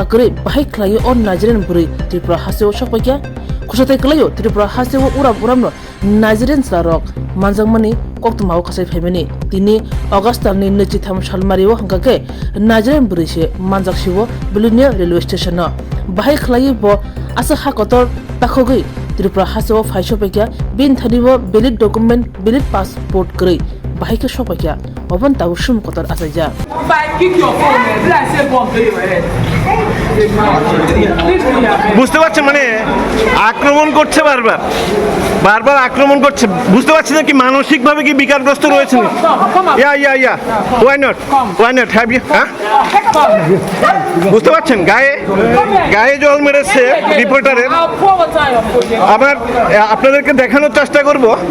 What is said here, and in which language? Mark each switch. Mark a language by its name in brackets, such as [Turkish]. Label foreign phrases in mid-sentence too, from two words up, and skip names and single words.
[Kok Borok] ग्रै बाहाय खलायो अन नाइजेरियन ब्रै त्रिपुरा हासेव सपाइका खुसाथाय खलायो त्रिपुरा हासेव उरा बुरामनो नाइजेरियन सारक मानजांमानि कक्तमाव कासाय फैमानि तिनि अगस्टनि 23 सालमारियाव हंगाके नाइजेरियन ब्रैसे मानजाकसिव बिलोनिया [English] railway station [Kok Borok] बाहाय खलायो ब आसा हाकतर बाखगै त्रिपुरा हासेव फाइसपाइका बिन थानिबो बिलिट डॉक्यूमेंट बिलिट पासपोर्ट ग्रै बाहायके सपाइका अबन तावसुम कतर आसायजा [Bangla] বুঝতে পারছেন মানে আক্রমণ করছে বারবার আক্রমণ করছে বুঝতে পারছেন কি মানসিক ভাবে কি বিকারগ্রস্ত রয়েছেন ইয়া [English] why not have you [Bangla] বুঝতে পারছেন গায়ে জল মেরেছে রিপোর্টারের আবার আপনাদেরকে দেখানোর চেষ্টা করব